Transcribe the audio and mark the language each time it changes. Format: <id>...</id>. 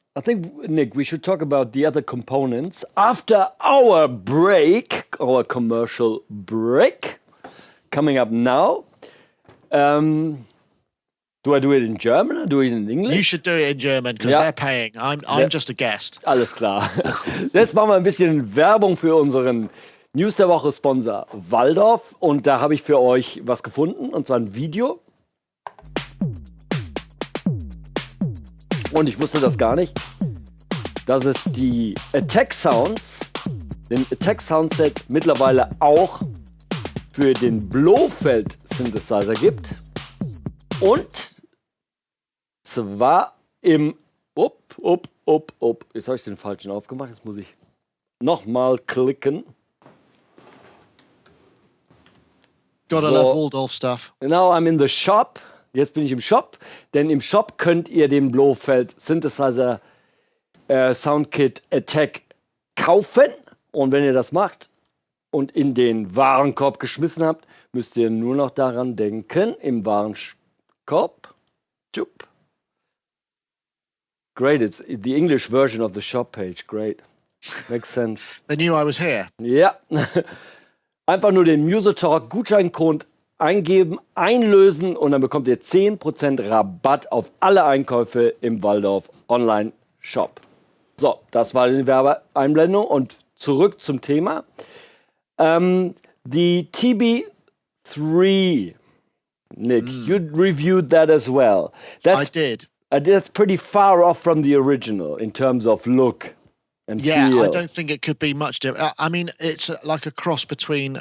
<en>I think, Nick, we should talk about the other components after our break, our commercial break, coming up now. Do I do it in German or do it in English? You should do it in German, because they're paying. I'm just a guest.</en> <de>Alles klar. Jetzt machen wir ein bisschen Werbung für unseren News der Woche Sponsor Waldorf, und da habe ich für euch was gefunden, und zwar ein Video. Und ich wusste das gar nicht, dass es die Attack Sounds, den Attack Soundset mittlerweile auch für den Blofeld Synthesizer gibt. Und zwar im jetzt habe ich den falschen aufgemacht, jetzt muss ich nochmal klicken.</de> <en>Gotta love Waldorf stuff. Now I'm in the shop.</en> <de>Jetzt bin ich im Shop, denn im Shop könnt ihr den Blofeld Synthesizer Soundkit Attack kaufen. Und wenn ihr das macht und in den Warenkorb geschmissen habt, müsst ihr nur noch daran denken, im Warenkorb.</de> <en>Great, it's the English version of the shop page. Great. Makes sense. They knew I was here.</en> <de>Ja. Einfach nur den musotalk Gutscheincode eingeben, einlösen, und dann bekommt ihr 10% Rabatt auf alle Einkäufe im Waldorf Online Shop. So, das war die Werbeeinblendung, und zurück zum Thema. Die</de> <en>TB3, Nick, you reviewed that as well. I did. That's pretty far off from the original in terms of look and feel. I don't think it could be much different. I mean, it's like a cross between.</en>